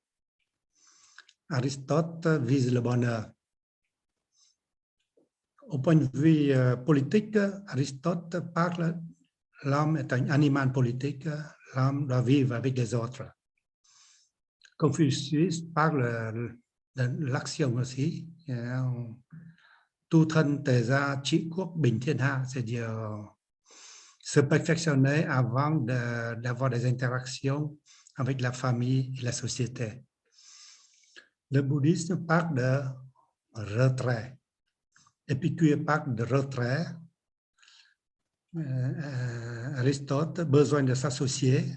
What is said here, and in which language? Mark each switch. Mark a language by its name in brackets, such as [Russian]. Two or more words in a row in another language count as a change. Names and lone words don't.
[French] Aristote vise le bonheur. Au point de vue politique, Aristote parle l'homme est un animal politique, l'homme doit vivre avec les autres. Confucius parle de l'action aussi. [Vietnamese] Tu thân tề gia trị quốc bình thiên hạ, [French] c'est-à-dire se perfectionner avant d'avoir des interactions avec la famille et la société. Le bouddhisme parle de retrait. Épicure parle de retrait. Aristote, besoin de s'associer.